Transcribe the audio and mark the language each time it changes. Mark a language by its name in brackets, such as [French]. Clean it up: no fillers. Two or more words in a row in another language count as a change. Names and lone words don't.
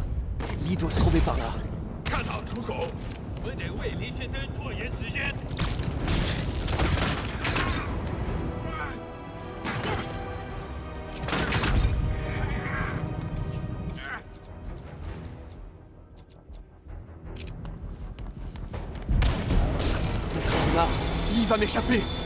[French] Lee doit se trouver par là. [Chinese] 看到出口，我得为离先生拖延时间。 [French] Là, Lee va m'échapper.